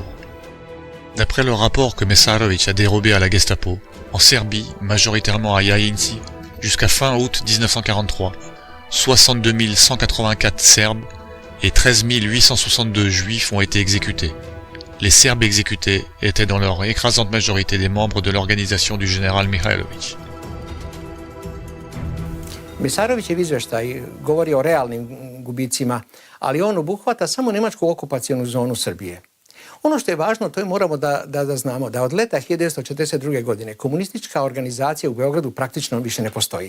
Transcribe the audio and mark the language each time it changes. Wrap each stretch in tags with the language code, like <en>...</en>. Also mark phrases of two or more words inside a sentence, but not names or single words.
<fr>D'après le rapport que Mesarović a dérobé à la Gestapo, en Serbie, majoritairement à Jajinci, jusqu'à fin août 1943, 62 184 Serbes et 13 862 Juifs ont été exécutés. Les Serbes exécutés étaient dans leur écrasante majorité des membres de l'organisation du général Mihailović.</fr> <sr>Mesarovićev izveštaj govori o realnim gubicima, ali on obuhvata samo nemačku okupacionu zonu Srbije. Ono što je važno, to je moramo da znamo, da od leta 1942. godine komunistička organizacija u Beogradu praktično više ne postoji.</sr>